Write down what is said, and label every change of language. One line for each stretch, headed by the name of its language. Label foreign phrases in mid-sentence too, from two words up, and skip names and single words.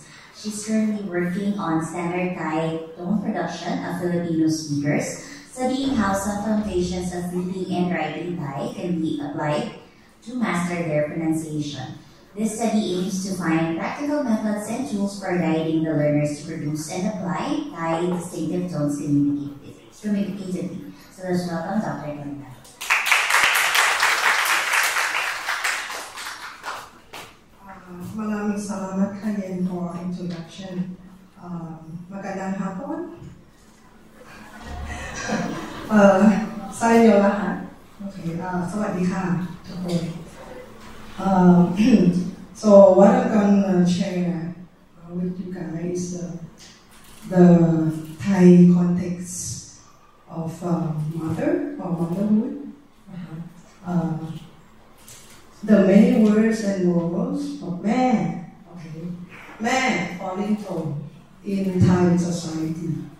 English: She's currently working on standard Thai tone production of Filipino speakers, studying how some foundations of reading and writing Thai can be applied to master their pronunciation. This study aims to find practical methods and tools for guiding the learners to produce and apply Thai distinctive tones communicatively. So let's welcome Dr. Ganda.
Filipino: Maraming salamat kayo
English: for introduction.
Filipino: Magandang hapon. Sa inyo lahat.
English: Okay,
Thai: สวัสดีค่ะทุกคน
English: So what I'm gonna share with you guys is the Thai context of mother or motherhood. The many words and roles of man, okay, man falling tone in Thai society.